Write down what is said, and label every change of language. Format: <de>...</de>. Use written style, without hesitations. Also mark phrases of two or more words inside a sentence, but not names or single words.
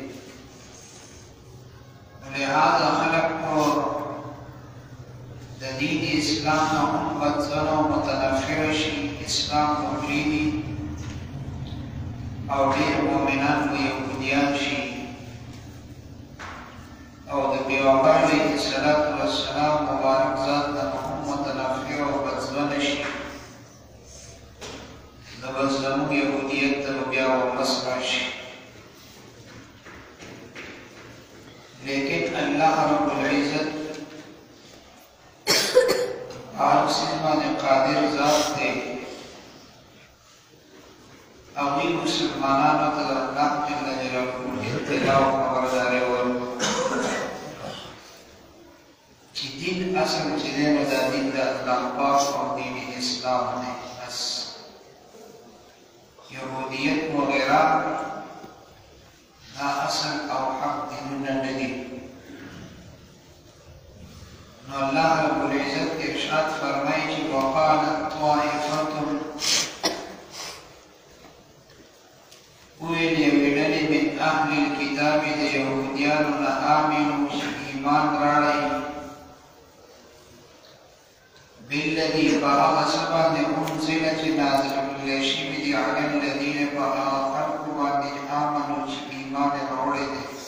<ps>لہذا خلق کو د دین اسلام نه هم بدځن او متنفره شي، اسلام وپرېږدي او ډېر مؤمنان به یهودیان شي او د پیغمبر علیه السلام مبارک ذات نه هم متنفره او بدځنه شي، د بدځنو یهودیت ته به بیا واپس راشي. لیکن</ps> <ar>اللہ رب العزت</ar> <ps>ہر چیز باندې قادر ذات دی. هغوی مسلمانانو ته د الله جل جلاله اطلاع او خبرداری ورکړه چې دین اصل چې دی نو دا دین د الله پاک او دین اسلام دی. بس یهودیت وغیره دا اصل او حق دینونه نه دي. نو</ps> <ar>الله رب العزت</ar> <ps>ارشاد فرمایي چې</ps> <ar>وقالت طائفة</ar> <ps>ویل یوې ډلې</ps> <ar>من اهل الکتاب</ar> <ps>د یهودیانو نه آمنو چې ایمان راوړئ بالذي په هغه څه باندې انزل چې نازل کړل شوي دي</ps> <ar>علی الذین</ar> <ps>په هغه خلکو باندې آمنو چې ایمان یې راوړی دی.</ps>